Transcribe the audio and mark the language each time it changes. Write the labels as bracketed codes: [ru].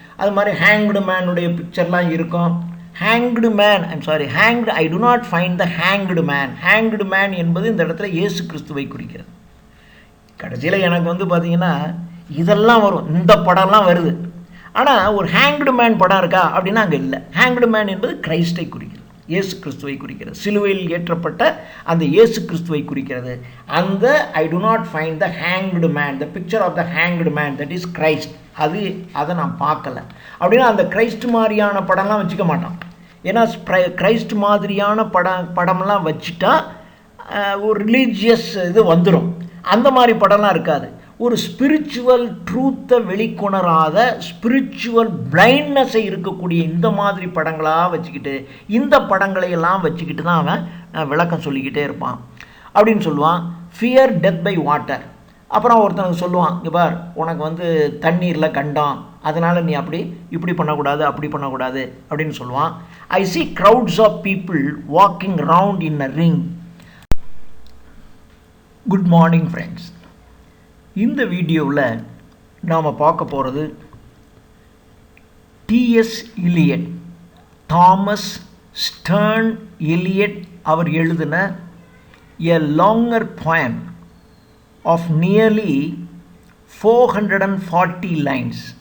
[ta] அது மாதிரி ஹேங்க்டு மேனுடைய பிக்சர்லாம் இருக்கும். [en] hanged man, I'm sorry, hanged, I do not find the hanged man. [ta] hanged man என்பது இந்த இடத்துல இயேசு கிறிஸ்துவை குறிக்கிறது. கடைசியில் எனக்கு வந்து பார்த்தீங்கன்னா இதெல்லாம் வரும், இந்த படம்லாம் வருது. ஆனால் ஒரு ஹேங்க்டு மேன் படம் இருக்கா அப்படின்னா அங்கே இல்லை. ஹேங்க்டு மேன் என்பது கிரைஸ்டை குறிக்கிறது, இயேசு கிறிஸ்துவை குறிக்கிறது. சிலுவையில் ஏற்றப்பட்ட அந்த இயேசு கிறிஸ்துவை குறிக்கிறது. [en] அந்த I do not find the hanged man, the picture of the hanged man, that is Christ. [ta] அதை நான் பார்க்கல அப்படின்னா அந்த கிரைஸ்ட் மாதிரியான படம்லாம் வச்சுக்க மாட்டான். ஏன்னா கிரைஸ்ட் மாதிரியான படம்லாம் வச்சுட்டா ஒரு ரிலீஜியஸ் இது வந்துடும். அந்த மாதிரி படம்லாம் இருக்காது. ஒரு ஸ்பிரிச்சுவல் ட்ரூத்தை வெளிக்கொணராத, ஸ்பிரிச்சுவல் பிளைண்ட்னஸை இருக்கக்கூடிய இந்த மாதிரி படங்களாக வச்சுக்கிட்டு, இந்த படங்களையெல்லாம் வச்சுக்கிட்டு தான் அவன் விளக்கம் சொல்லிக்கிட்டே இருப்பான் அப்படின்னு சொல்லுவான். [en] Fear death by water. [ta] அப்புறம் ஒருத்தனுக்கு சொல்லுவான், இங்கே பார், உனக்கு வந்து தண்ணீரில் கண்டம், அதனால் நீ இப்படி பண்ணக்கூடாது, அப்படி பண்ணக்கூடாது அப்படின்னு சொல்லுவான். [en] I see crowds of people walking round in a ring. Good morning friends. [ta] இந்த வீடியோவில் நாம் பார்க்க போகிறது T.S. [en] Eliot, Thomas Stearns Eliot [ta] அவர் எழுதின [en] A longer poem of nearly 440 lines.